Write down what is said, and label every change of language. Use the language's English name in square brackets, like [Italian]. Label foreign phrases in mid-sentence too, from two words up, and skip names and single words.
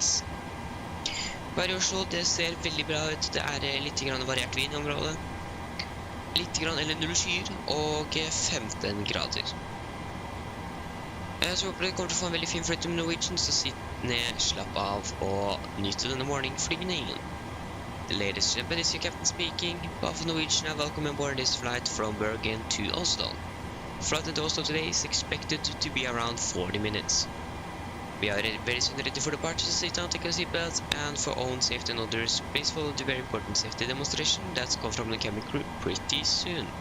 [Norwegian] Her i Oslo, det ser veldig bra ut. Det er litt variert vind i området. Litt eller null skyer og 15 grader. Så håper dere kommer til å få en veldig fin flyt med Norwegian, så sitt ned, slapp av og nyte denne morgenflygningen. [English] Ladies and gentlemen, this is your captain speaking. Behalf of Norwegian, welcome aboard this flight from Bergen to Oslo. Flight into Oslo today is expected to be around 40 minutes. We are very soon ready for departure, so sit down, take your seatbelts, and for own safety and others, please follow the very important safety demonstration that's come from the cabin crew pretty soon.